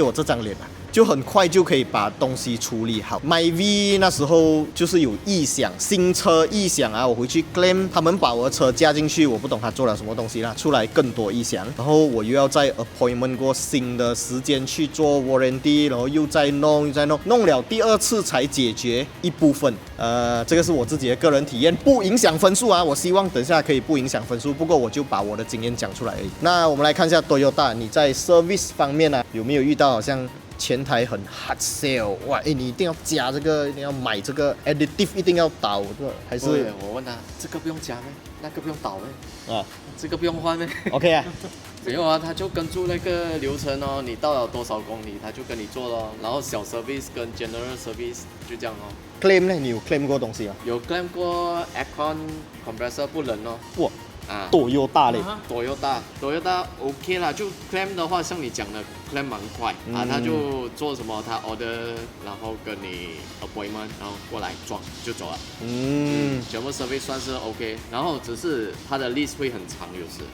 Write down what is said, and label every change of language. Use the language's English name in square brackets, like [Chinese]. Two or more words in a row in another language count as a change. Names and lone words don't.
[Chinese] 我这张脸啊，就很快就可以把东西处理好。MyV 那时候就是有异响，新车异响啊，我回去 claim， 他们把我的车加进去，我不懂他做了什么东西啦，出来更多异响，然后我又要再 appointment 过新的时间去做 warranty， 然后又再弄，弄了第2次才解决一部分。这个是我自己的个人体验，不影响分数啊。我希望等下可以不影响分数，不过我就把我的经验讲出来而已。那我们来看一下 Toyota， 你在 service 方面呢、有没有遇到好像前台很 hard sell？哇，你一定要加这个，一定要买这个 additive， 一定要导这个，还是我问他这个不用加咩？那个不用导咩？啊这个不用换咩？OK 啊。没有啊，他就跟住那个流程哦，你到了多少公里，他就跟你做咯。然后小 service 跟 [English] general service [Chinese] 就这样哦。 claim 呢？你有 claim 过东西啊？有 claim 过 [English] aircon compressor [Chinese] 不冷哦。哇！啊，Toyota 嘞，Toyota OK 啦，就 claim 的话，像你讲的 claim 蛮快啊，他就做什么，他 order， 然后跟你 appointment， 然后过来装就走了。全部 service 算是 OK， 然后只是他的 list 会很长，有时